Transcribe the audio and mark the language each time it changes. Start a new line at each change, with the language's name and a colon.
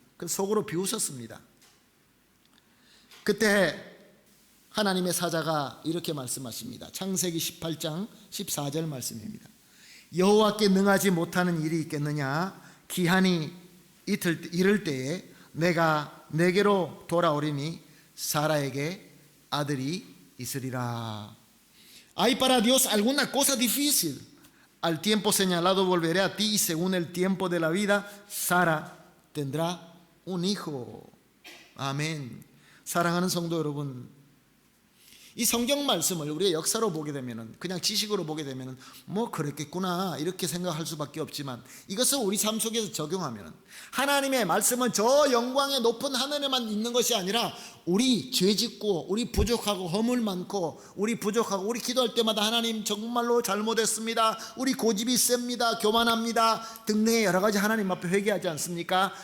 Korean: 그 속으로 비웃었습니다. 그때 하나님의 사자가 이렇게 말씀하십니다. 창세기 18장 14절 말씀입니다. 여호와께 능하지 못하는 일이 있겠느냐? 기한이 이를 때에 내가 내게로 돌아오리니 사라에게 아들이 있으리라.
Spanish: Hay para Dios alguna cosa difícil. Al tiempo señalado volveré a ti y según el tiempo de la vida Sara tendrá un hijo.
Korean: 아멘. 사랑하는 성도 여러분, 이 성경 말씀을 우리가 역사로 보게 되면은, 그냥 지식으로 보게 되면은 뭐 그랬겠구나 이렇게 생각할 수밖에 없지만, 이것을 우리 삶 속에서 적용하면은 하나님의 말씀은 저 영광의 높은 하늘에만 있는 것이 아니라 우리 죄짓고 우리 부족하고 허물 많고 우리 부족하고 우리 기도할 때마다 하나님 정말로 잘못했습니다, 우리 고집이 셉니다, 교만합니다 등등의 여러 가지 하나님 앞에 회개하지 않습니까?